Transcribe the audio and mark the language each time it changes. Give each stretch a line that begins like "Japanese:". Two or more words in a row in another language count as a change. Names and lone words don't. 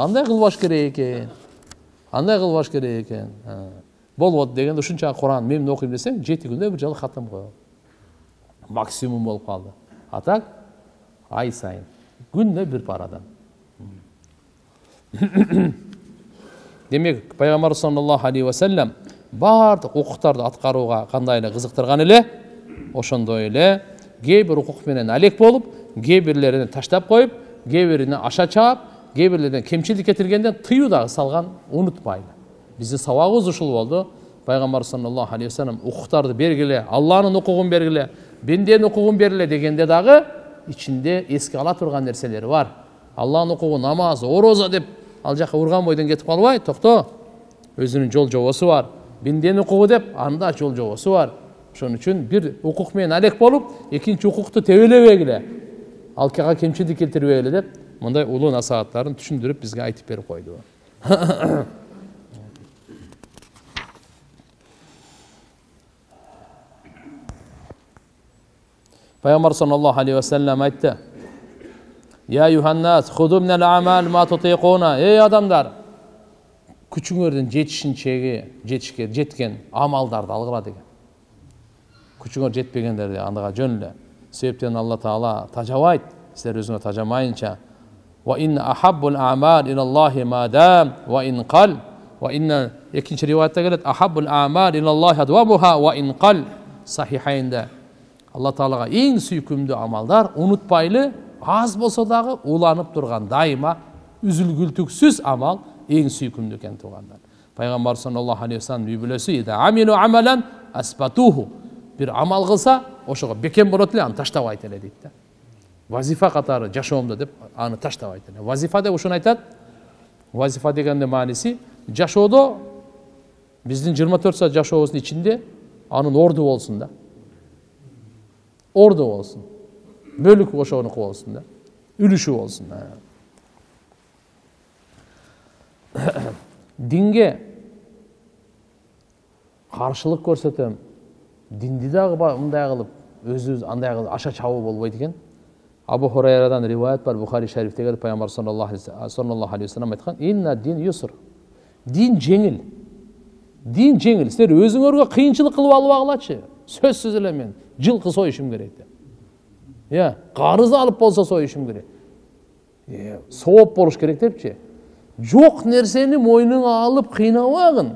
Kyrgyz: Андай кылбаш керек экен. Андай кылбаш керек экен. Болбойт дегенде ушунча Куран мен окуйм десең, 7 күндө бир жолу хатым коём. Максимум болуп калды. Атак ай сайын, күндө бир парадан. Демек, пайгамбар
Arabic: صلى الله عليه وسلم
Kyrgyz: бардык укуктарды аткарууга кандай эле кызыктырган эле, ошондой эле кээ бир укук менен алек болуп, кээ бирлерин таштап коюп, кээ бирине аша чаап, кээ бирлеринен кемчилик кетиргенден тыюу дагы салган, унутпайлы. Биздин сабагыбыз ушул болду. Пайгамбар
Arabic: صلى الله عليه وسلم
Kyrgyz: укуктарды бергиле, Алланын укугун бергиле, бенденин укугун бергиле дегенде дагы ичинде эске ала турган нерселери бар. Алланын укугу намаз, ороза деп ал жака урган бойдон кетип калбай, токто. Өзүнүн жол жобосу бар. Бенденин укугу деп анда жол жобосу бар. Ошон үчүн бир укук менен алек болуп, экинчи укукту тебелебегиле, алкага кемчилик келтирбегиле деп мындай улуу насааттарын түшүндүрүп бизге айтып берип койду.
Arabic: Пайгамбар صلى الله عليه وسلم айтты: "يا أيها الناس خذوا من الأعمال ما تطيقون."
Kyrgyz: Эй адамдар, күчүңөрдүн жеткен амалдарды алгыла деген. Күчүңөр жетпегендерди андага жөн эле. Себептен Алла Таала тажабайт, силер өзүңөр тажамайынча.
Arabic: وإن أحب الأعمال إلى الله ما دام وإن قل. وإن
Kyrgyz: экинчи риваятта келет:
Arabic: أحب الأعمال إلى الله أدومها وإن قل.
Kyrgyz: Сахихайнда Алла Таалага эң сүйкүмдүү амалдар унутпайлы, аз болсо дагы уланып турган, дайыма үзүлгүлтүксүз амал эң сүйкүмдүү экен туугандар. Пайгамбар
Arabic: صلى الله عليه وسلم
Kyrgyz: үй бүлөсү:
Arabic: "إذا عمل عملا أثبته."
Kyrgyz: Бир амал кылса, ошого бекем болот эле, аны таштабайт эле дейт да. Вазифа катары жашоомдо деп аны таштабайт эле. Вазифа деп ушуну айтат. Вазифа дегендин мааниси жашоодо биздин 24 саат жашообуздун ичинде анын орду болсун да. Орду болсун. Бөлүк ошонуку болсун да. Үлүшү болсун. Динге каршылык көрсөтөм. Динди дагы мындай кылып, өзүбүз андай кылып аша чабуу болбойт экен. Абу Хурайрадан риваят бар, Бухари шарифтеги пайгамбар
Arabic: صلى الله عليه وسلم
Kyrgyz: айткан:
Arabic: "إن الدين يسر."
Kyrgyz: Дин жеңил. Дин жеңил. Силер өзүңөргө кыйынчылык кылып албагылачы. Сөзсүз эле мен жылкы союшум керек деп. Карыз алып болсо союшум керек. Сооп болуш керек депчи. Жок нерсени мойнуңа алып кыйнабагын.